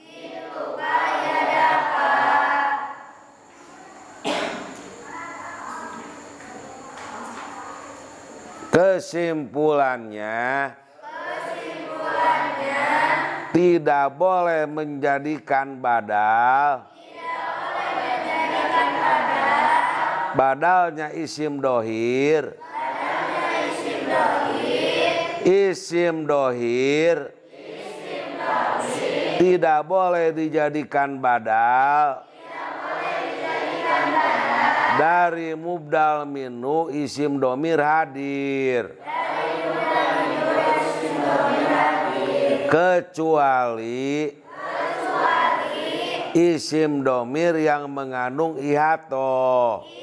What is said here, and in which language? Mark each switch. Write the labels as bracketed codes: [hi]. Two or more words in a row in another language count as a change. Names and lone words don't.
[id] Kesimpulannya, tidak boleh menjadikan badal, badalnya [ar] اسم ظاهر, اسم ظاهر [id] tidak boleh dijadikan badal dari [ar] مبدل منه اسم ضمير حاضر, [id] kecuali [ar] اسم ضمير [id] yang mengandung ihato.